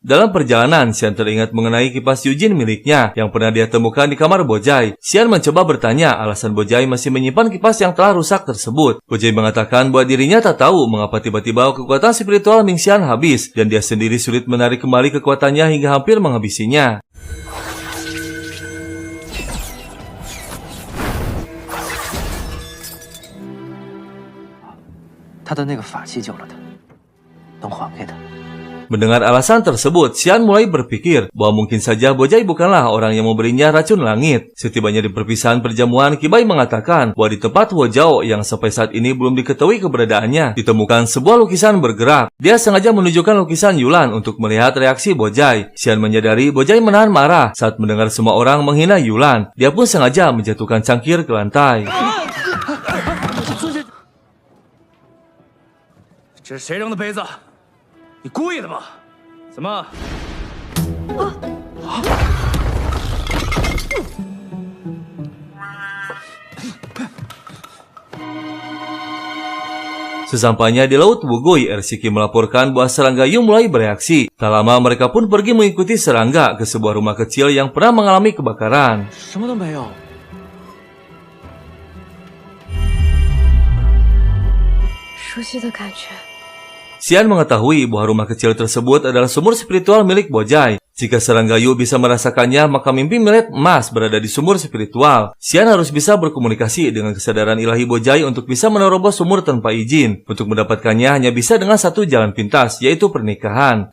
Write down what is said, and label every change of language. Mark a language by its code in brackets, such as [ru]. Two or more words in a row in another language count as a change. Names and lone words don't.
[id] Dalam perjalanan, Xian teringat mengenai kipas Yujin miliknya yang pernah dia temukan di kamar Bojai. Xian mencoba bertanya alasan Bojai masih menyimpan kipas yang telah rusak tersebut. Bojai mengatakan bahwa dirinya tak tahu mengapa tiba-tiba kekuatan spiritual Ming Xian habis dan dia sendiri sulit menarik kembali kekuatannya hingga hampir menghabisinya. [zh] 他的那个法器救了他，等还给他。 [id] Mendengar alasan tersebut, Xian mulai berpikir bahwa mungkin saja Bojai bukanlah orang yang memberinya racun langit. Setibanya di perpisahan perjamuan, Kibai mengatakan bahwa di tempat Hu Zhao yang sampai saat ini belum diketahui keberadaannya, ditemukan sebuah lukisan bergerak. Dia sengaja menunjukkan lukisan Yulan untuk melihat reaksi Bojai. Xian menyadari Bojai menahan marah saat mendengar semua orang menghina Yulan. Dia pun sengaja menjatuhkan cangkir ke lantai. [zh] 这是谁扔的杯子？你故意的吧？怎么？ [id] Sesampainya di Laut Wugui, Ersiki melaporkan bahwa serangga Yu mulai bereaksi. Tak lama mereka pun pergi mengikuti serangga ke sebuah rumah kecil yang pernah mengalami kebakaran. [zh] 什么都没有。熟悉的感觉。 [id] Xian mengetahui bahwa rumah kecil tersebut adalah sumur spiritual milik Bojai. Jika serangga Yu bisa merasakannya, maka mimpi millet emas berada di sumur spiritual. Xian harus bisa berkomunikasi dengan kesadaran ilahi Bojai untuk bisa menerobos sumur tanpa izin. Untuk mendapatkannya hanya bisa dengan satu jalan pintas, yaitu pernikahan.